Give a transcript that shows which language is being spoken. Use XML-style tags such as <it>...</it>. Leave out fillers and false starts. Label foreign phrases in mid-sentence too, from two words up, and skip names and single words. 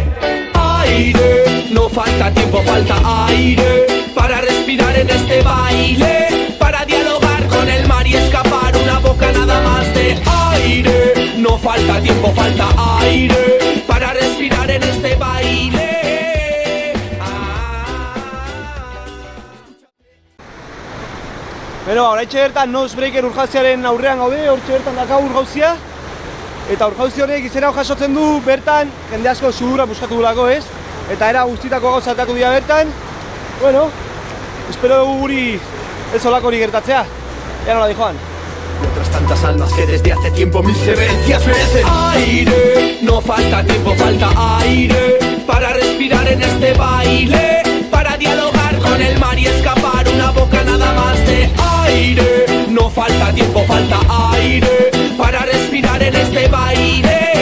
<es>Aire, no falta tiempo, falta aire para respirar en este baile, para dialogar con el mar y escapar una boca nada más de aire. No falta tiempo, falta aire para respirar en este baile.</es> <eu>Horaitxe bertan Nosebreaker urjauziaren aurrean gaude, hortxe bertan dakagu urjauzia. Eta urjauzi honek izena jasotzen du bertan jende asko sudura buskatu dulako, ez? Eta era guztitako gauzatatu dira bertan. Espero dugu guri ez olako hori gertatzea. Ea nola di, Joan?</eu> <es>Y otras tantas almas que desde hace tiempo mil severencias merecen. Aire, no falta tiempo, falta aire para respirar en este baile, para dialogar con el mar y escapar una boca nada más de aire. No falta tiempo, falta aire para respirar en este baile.</es>